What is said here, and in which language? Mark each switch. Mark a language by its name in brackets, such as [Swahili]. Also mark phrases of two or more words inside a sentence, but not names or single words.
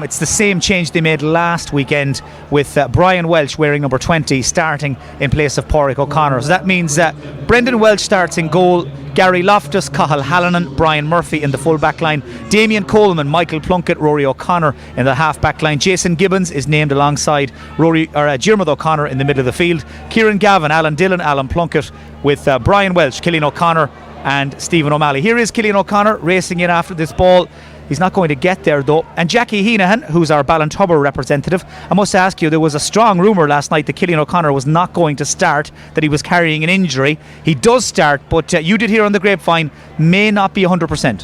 [English] It's the same change they made last weekend with Brian Welch wearing number 20 starting in place of Pádraig O'Connor. So that means Brendan Welch starts in goal, Gary Loftus, Cathal Hallinan, Brian Murphy in the full back line, Damien Coleman, Michael Plunkett, Rory O'Connor in the half back line. Jason Gibbons is named alongside Diarmuid O'Connor in the middle of the field. Kieran Gavin, Alan Dillon, Alan Plunkett with Brian Welch, Cillian O'Connor and Stephen O'Malley. Here is Cillian O'Connor racing in after this ball. He's not going to get there though. And Jackie Heenahan, who's our Ballintubber representative, I must ask you, there was a strong rumour last night that Cillian O'Connor was not going to start, that he was carrying an injury. He does start, but you did hear on the grapevine, may not be 100%.